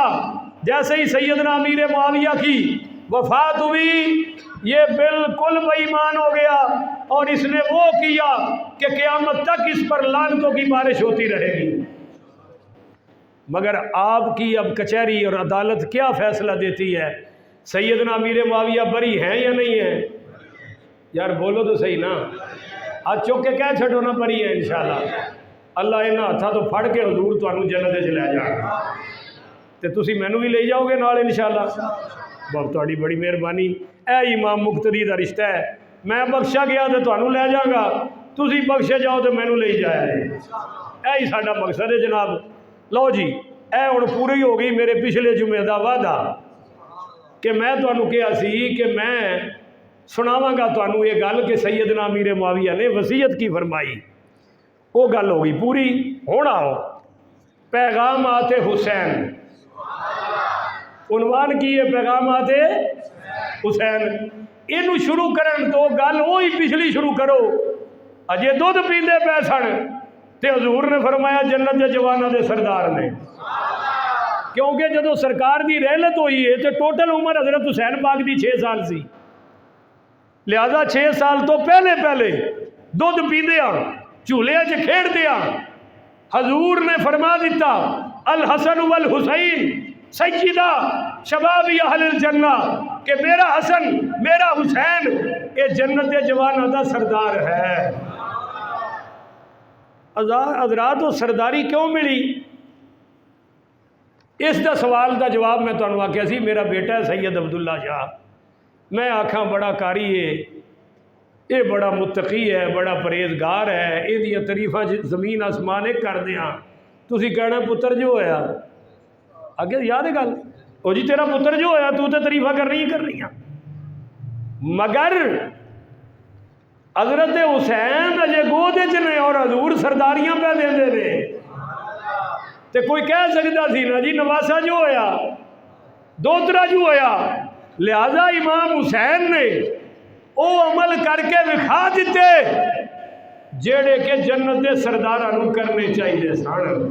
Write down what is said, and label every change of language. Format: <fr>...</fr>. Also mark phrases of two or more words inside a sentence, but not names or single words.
<ur>جیسے ہی سیدنا امیر معاویہ کی وفات ہوئی، یہ بالکل بے ایمان ہو گیا اور اس نے وہ کیا کہ قیامت تک اس پر لعنتوں کی بارش ہوتی رہے گی۔ مگر آپ کی اب کچہری اور عدالت کیا فیصلہ دیتی ہے؟ سیدنا امیر معاویہ بری ہیں یا نہیں ہیں؟ یار بولو تو صحیح نا،</ur> <pa>ہاتھ چوک کے کہہ چھڑو نا بری ہے</pa> <ur>انشاءاللہ۔</ur> <pa>اللہ انہاں ہاتھاں تو پھڑ کے حضور تانوں جنت وچ لے جائے گا تے تسی مینوں بھی لے جاؤ گے نال انشاءاللہ۔ بہت تہاڈی بڑی مہربانی، اے امام مقتدی دا رشتہ ہے، میں بخشا گیا تے تانوں لے جاؤں گا، تسی بخشے جاؤ تے مینوں لے جایا ہے۔ اے ہی ساڈا مقصد ہے جناب۔ لو جی اے ہن پوری ہو گئی میرے پچھلے جمعے دا وعدہ کہ میں تانوں کہا سی کہ میں سناواں گا تانوں یہ گل کہ سیدنا امیر معاویہ نے وصیت کی فرمائی، وہ گل ہو گئی پوری۔ ہن آؤ پیغامات حسین، عنوان کی ہے پیغامات حسین۔ اینو شروع کرن تو گل وہی پچھلی شروع کرو، اجے دودھ پیندے پے سن تے حضور نے فرمایا جنت دے جواناں دے سردار نے، کیونکہ جدو سرکار دی رحلت ہوئی ہے تو ٹوٹل عمر حضرت حسین پاک دی 6 سال سی، لہذا 6 سال تو پہلے دودھ پیندیاں جھولے چ کھیڑدیاں حضور نے فرما دیتا</pa> <ar>الحسن والحسین سیدہ شباب اہل الجنہ،</ar> <pa>کہ میرا حسن میرا حسین یہ جنت دے جواناں دا سردار ہے۔</pa> <ur>حضرات وہ سرداری کیوں ملی؟</ur> <pa>اس دا سوال دا جواب میں تمہیں آخیا سی میرا بیٹا ہے سید عبداللہ شاہ، میں آکھاں بڑا کاری ہے، یہ بڑا متقی ہے، بڑا پرہیزگار ہے، یہ تعریفاں زمین آسمان ایک کر دیاں، تسی کہنا پتر جو ہویا اگے یاد ہے گل، او جی تیرا پتر جو ہویا تو تے تعریفاں کرنی ہیں، مگر حضرت حسین اجے گودے چ نے اور حضور سرداریاں پہ دیندے نے، تے کوئی کہہ سکتا سی نا جی نواسا جو ہویا دوترا جو ہویا، لہذا امام حسین نے او عمل کر کے دکھا دیتے جیڑے کہ جنت دے سرداراں کرنے چاہیے سن۔</pa>